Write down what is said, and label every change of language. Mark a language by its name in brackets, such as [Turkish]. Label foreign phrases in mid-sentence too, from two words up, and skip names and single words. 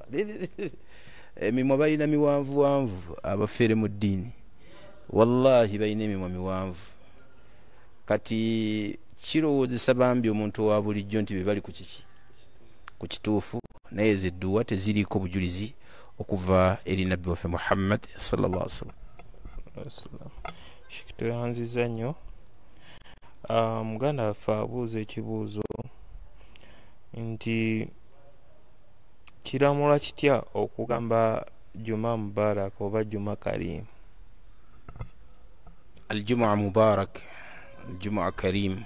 [Ganda] Emimwa balina miwanvuwanvu abafere mu ddiini, wallahi balina emimwa miwanvu. Kati kirowoozesa bambi omuntu owa bulijjo nti be bali ku kiki ku kituufu, naye zidduwa teziriiko bujulizi okuva eri nabbi waffe Muhammad [Arabic] صلى الله عليه وسلم. [Ganda] Shikituyanziza nnyo. Muganda waffe abuuza ekibuuzo nti kiramula kitya okugamba [Arabic] جمعة مبارك [Ganda] oba [Arabic] جمعة كريم? الجمعة مبارك، الجمعة كريم.